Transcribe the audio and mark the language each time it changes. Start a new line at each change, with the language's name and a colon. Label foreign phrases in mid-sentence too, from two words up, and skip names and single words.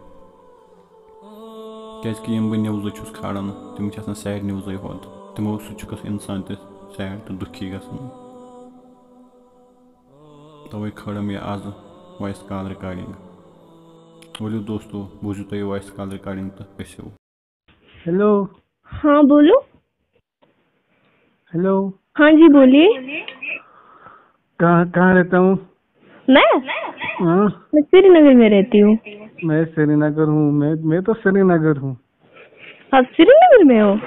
Kashmiri: کیاز کہ یم بہ نوزٕ چھُس کھالان تم چھ آسان سیڈ نوزے ہوت تمو سۭتۍ چھُ گژھان انسان تہ سیڈ تہ دُکھی گژھان توے کھٲلم یہ آز
English: voice call recording
Kashmiri: ولو دوستو بوزِو تُہۍ
English: voice call recording
Kashmiri: تہ گٔژھِو
Hindi: हेलो। हाँ बोलो। हेलो। हाँ जी बोलिए। कहाँ कहाँ रहता हूँ? मैं श्रीनगर में रहती हूँ। मैं श्रीनगर हूँ। मैं तो श्रीनगर हूँ। आप श्रीनगर में हो?